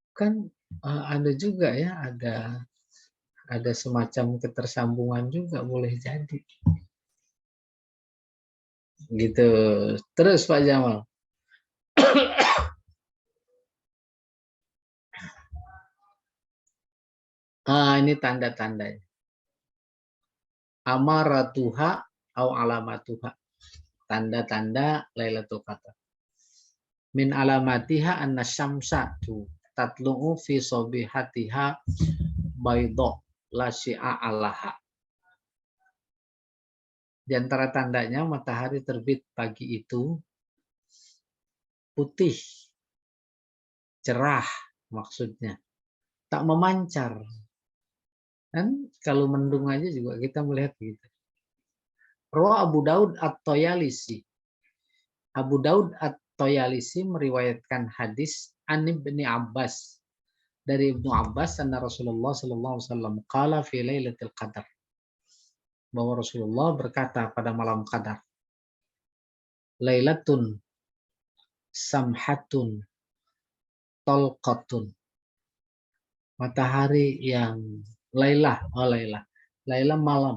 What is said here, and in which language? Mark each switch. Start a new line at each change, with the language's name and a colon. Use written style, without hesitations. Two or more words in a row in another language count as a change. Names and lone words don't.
Indonesian: Kan ada juga ya, ada semacam ketersambungan juga boleh jadi. Gitu. Terus Pak Jamal. Ini tanda-tandanya.
Arabic: أمارتها أو علامتها.
Indonesian: Tanda-tanda Lailatul Qadar.
Arabic: من علاماتها أن الشمس تطلع في صبيحتها بيضاء لا شعاع لها.
Indonesian: Di antara tandanya matahari terbit pagi itu putih, cerah maksudnya. Tak memancar. Kan kalau mendung aja juga kita melihat gitu.
Arabic: روى أبو داود الطيالسي.
Indonesian: Abu Daud At-Toyalisi meriwayatkan hadis an Ibni Abbas.
Arabic: Dari Ibnu Abbas, أن رسول الله صلى الله عليه وسلم قال في ليلة القدر.
Indonesian: Bahwa Rasulullah berkata pada malam qadar.
Arabic: ليلة سمحة طلقة.
Indonesian: Matahari yang Lailah malam.